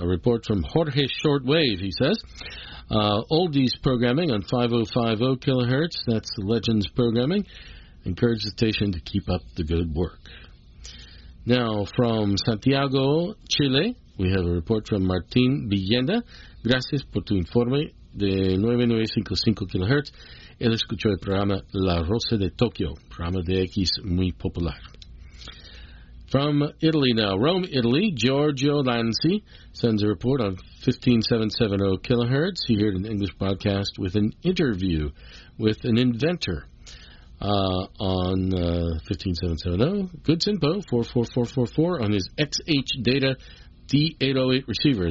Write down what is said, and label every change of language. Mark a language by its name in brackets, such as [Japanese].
[English] A report from Jorge Shortwave, he says. Oldies programming on 5050 kilohertz. That's the Legends programming. Encourage the station to keep up the good work. Now, from Santiago, Chile, we have a report from Martin Villenda. [Spanish] Gracias por tu informe de 9955 kilohertz. Él escuchó el programa La Rosa de Tokio, programa de X muy popular. [English] From Italy now, Rome, Italy, Giorgio Lanzi sends a report on 15770 kilohertz. He heard an English broadcast with an interview with an inventor on 15770. Good Sinpo, 44444 on his XH Data D808 receiver.